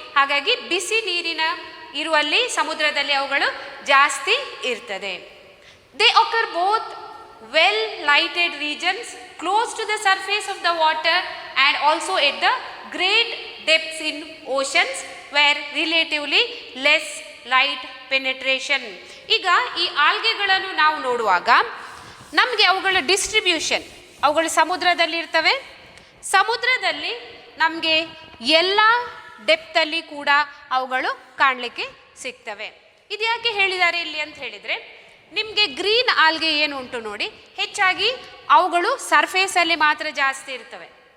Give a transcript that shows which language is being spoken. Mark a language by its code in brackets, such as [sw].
[kn] ಹಾಗಾಗಿ ಬಿಸಿ ನೀರಿನ ಇರುವಲ್ಲಿ ಸಮುದ್ರದಲ್ಲಿ ಅವುಗಳು ಜಾಸ್ತಿ ಇರ್ತದೆ. [en] They occur both well lighted regions close to the surface of the water and also at the great depths in oceans where relatively less light penetration. [kn] ಈಗ ಈ ಆಲ್ಗೆಗಳನ್ನು ನಾವು ನೋಡುವಾಗ ನಮಗೆ ಅವುಗಳ ಡಿಸ್ಟ್ರಿಬ್ಯೂಷನ್, ಅವುಗಳು ಸಮುದ್ರದಲ್ಲಿ ಇರ್ತವೆ. ಸಮುದ್ರದಲ್ಲಿ ನಮಗೆ ಎಲ್ಲ ಡೆಪ್ತಲ್ಲಿ ಕೂಡ ಅವುಗಳು ಕಾಣಲಿಕ್ಕೆ ಸಿಗ್ತವೆ. ಇದು ಯಾಕೆ ಹೇಳಿದ್ದಾರೆ ಇಲ್ಲಿ ಅಂತ ಹೇಳಿದರೆ, ನಿಮಗೆ ಗ್ರೀನ್ ಆಲ್ಗೆ ಏನು ಉಂಟು ನೋಡಿ, ಹೆಚ್ಚಾಗಿ ಅವುಗಳು ಸರ್ಫೇಸಲ್ಲಿ ಮಾತ್ರ ಜಾಸ್ತಿ ಇರ್ತವೆ.